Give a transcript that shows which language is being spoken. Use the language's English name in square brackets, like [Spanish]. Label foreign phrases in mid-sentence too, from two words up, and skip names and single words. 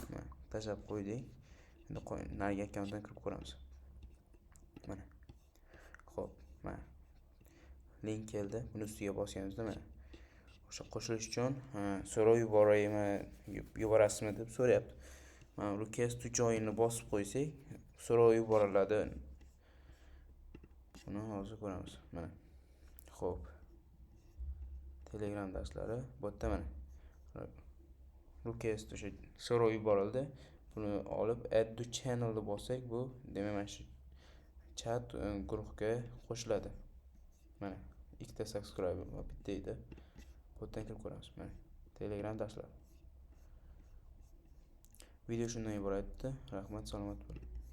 [Uzbek] Mana tashlab qo'ydik. Endi nariga akkauntdan kirib ko'ramiz. Mana. Xo'p, mana link keldi. Buni ustiga bosganimizda mana o'sha qo'shilish uchun so'rov yuborasizmi deb so'rayapti. Mana [English] request to join [Uzbek] ni bosib qo'ysak, so'rov yuboriladi. Buni hozir ko'ramiz. Mana. Xo'p. Telegram darslari bu yerda mana. Request o'sha so'rov yuborildi. Buni olib [English] add to channel [Uzbek] ni bossak, bu demak mana shu chat guruhga qo'shiladi. Mana ikkita subscriber va bitta edi. Bu yerdan kirib ko'ramiz. Mana Telegram darslari. Video shundan iborat edi. Rahmat, salomat bo'ling.